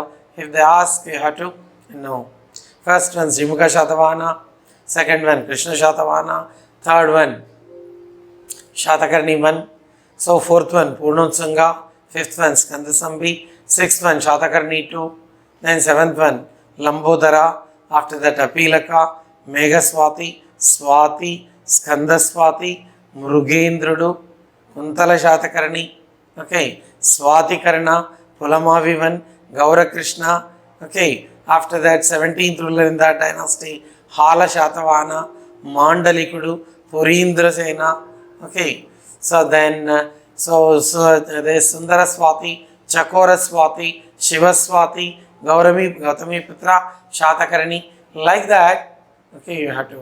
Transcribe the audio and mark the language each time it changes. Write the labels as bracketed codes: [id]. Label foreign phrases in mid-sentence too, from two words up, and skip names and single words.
[en] If they ask, you have to know. First one, Srimukha Shatavahana. Second one, Krishna Shatavahana. Third one, Shatakarni 1. So fourth one, Purnotsanga. Fifth one, Skandasambhi. Sixth one, Shatakarni 2. Then seventh one, Lambodara. After that, Apilaka, Meghaswati, Swati, Skandaswati, Murugendrudu, Kuntala Shatakarni, okay, Swati Karna, Pulamavivan, Gaura Krishna, okay. After that, 17th ruler in that dynasty, Hala Shatavahana, Mandalikudu, Purindra Sena, okay. So then, there is Sundara Swati, Chakora Swati, Shiva Swati, Gautami Putra, Shatakarni, like that, okay, you have to.